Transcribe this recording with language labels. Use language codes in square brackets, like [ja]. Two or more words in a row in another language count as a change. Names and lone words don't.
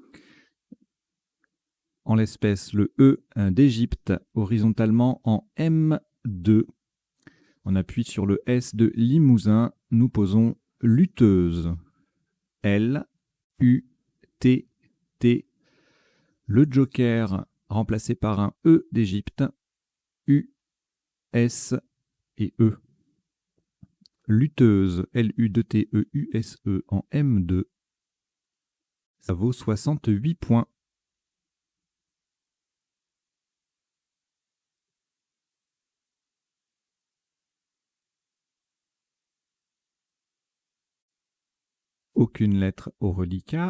[fr] En l'espèce, le E d'Égypte, horizontalement en M2. On appuie sur le S de Limousin. Nous posons lutteuse. L, U, T, T. Le Joker remplacé par un E d'Égypte. U, S et E. Lutteuse, L-U-T-T-E-U-S-E en M2. Ça vaut 68 points. Aucune lettre au reliquat.